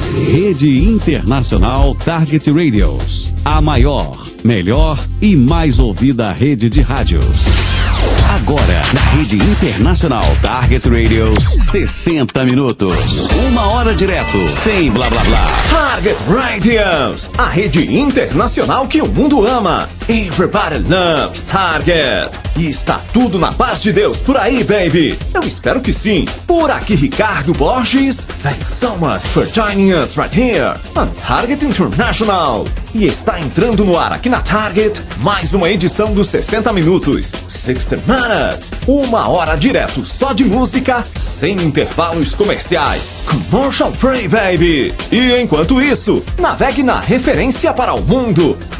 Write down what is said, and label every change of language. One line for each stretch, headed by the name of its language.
Portuguese: Rede Internacional Target Radios, a maior, melhor e mais ouvida rede de rádios. Agora, na Rede Internacional Target Radios, 60 minutos, uma hora direto, sem blá blá blá. Target Radios, a rede internacional que o mundo ama.
English: Everybody loves Target.
Portuguese: E está tudo na paz de Deus por aí, baby. Eu espero que sim. Por aqui, Ricardo Borges.
English: Thanks so much for joining us right here on Target International.
Portuguese: E está entrando no ar aqui na Target mais uma edição dos 60 Minutos. 60 Minutes. Uma hora direto só de música, sem intervalos comerciais.
English: Commercial free, baby.
Portuguese: E enquanto isso, navegue na referência para o mundo.